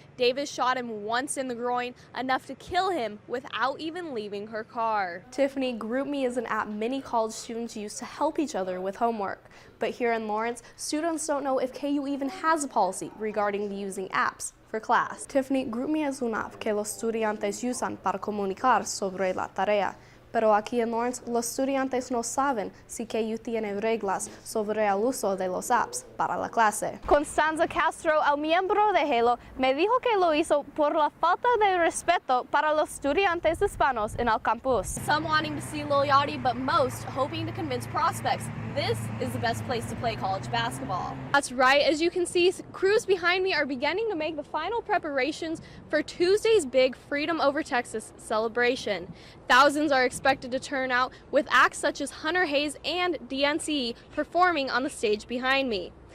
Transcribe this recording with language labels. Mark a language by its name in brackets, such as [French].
[English] Davis shot him once in the groin, enough to kill him without even leaving her car. Tiffany, GroupMe is an app many college students use to help each other with homework. But here in Lawrence, students don't know if KU even has a policy regarding the using apps for class. [Spanish] Tiffany, GroupMe es una app que los estudiantes usan para comunicar sobre la tarea. Pero aquí en Lawrence, los estudiantes no saben si KU tiene reglas sobre el uso de los apps para la clase. Constanza Castro, el miembro de Halo, me dijo que lo hizo por la falta de respeto para los estudiantes hispanos en el campus. [English] Some wanting to see Lil Yachty, but most hoping to convince prospects this is the best place to play college basketball. That's right. As you can see, crews behind me are beginning to make the final preparations for Tuesday's big Freedom Over Texas celebration. Thousands are expected to turn out, with acts such as Hunter Hayes and DNCE performing on the stage behind me.